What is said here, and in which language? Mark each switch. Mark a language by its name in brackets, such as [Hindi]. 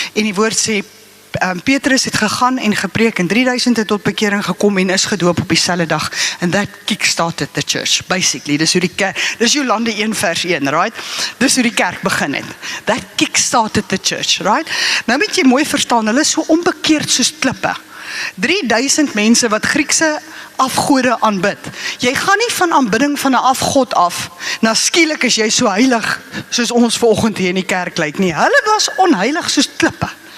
[Afrikaans] En die woord sê, Petrus het gegaan en gepreek en 3000 het tot bekering gekom en is gedoop op dieselfde dag. [English] And that kickstarted the church, basically. [Afrikaans] Dis Jolande 1 vers 1, [English] right? [Afrikaans] Dis hoe die kerk begin het. [English] That kickstarted the church, right? [Afrikaans] Nou moet jy mooi verstaan, hulle is so onbekeerd soos klippe. 3000 mense wat Griekse afgode aanbid. Jy gaan nie van aanbidding van 'n afgod af, na skielik is jy so heilig, soos ons vanoggend hier in die kerk lyk nie. Hulle was onheilig soos klippe.